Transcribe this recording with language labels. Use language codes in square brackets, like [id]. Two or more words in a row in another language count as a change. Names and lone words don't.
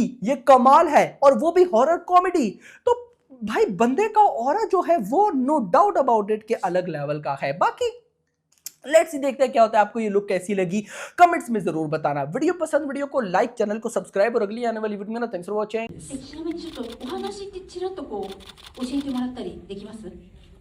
[hi] ये कमाल है, और वो भी हॉरर कॉमेडी। तो भाई बंदे का ऑरा जो है वो [en] no doubt about it [hi] के अलग लेवल का है। बाकी [en] let's see, [hi] देखते हैं क्या होता है। आपको ये लुक कैसी लगी कमेंट्स में जरूर बताना। वीडियो पसंद, वीडियो को लाइक, चैनल को सब्सक्राइब, और अगली आने वाली वीडियो में ना, [en] thanks for watching. [ja] ちなみにちょっとお話ってちらっとこう教えてもらったりできます？